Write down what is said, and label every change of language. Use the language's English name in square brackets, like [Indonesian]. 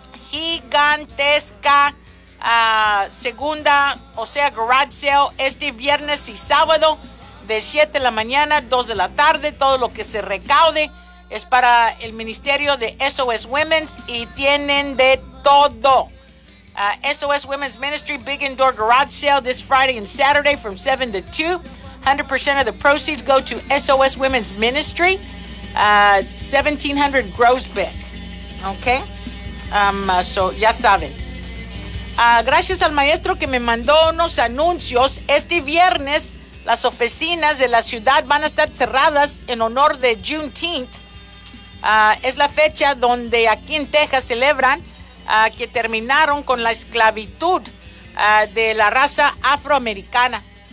[Spanish] Gigantesca segunda, o sea, garage sale este viernes y sábado de 7 de la mañana, 2 de la tarde. Todo lo que se recaude es para el Ministerio de SOS Women's y tienen de todo. [English] SOS Women's Ministry Big Indoor Garage Sale this Friday and Saturday from 7 to 2. 100% of the proceeds go to SOS Women's Ministry, 1700 Grosbeck. [Spanish] Okay? Ya saben. Gracias al maestro que me mandó unos anuncios. Este viernes las oficinas de la ciudad van a estar cerradas en honor de Juneteenth. Es la fecha donde aquí en Texas celebran que terminaron con la esclavitud de la raza afroamericana.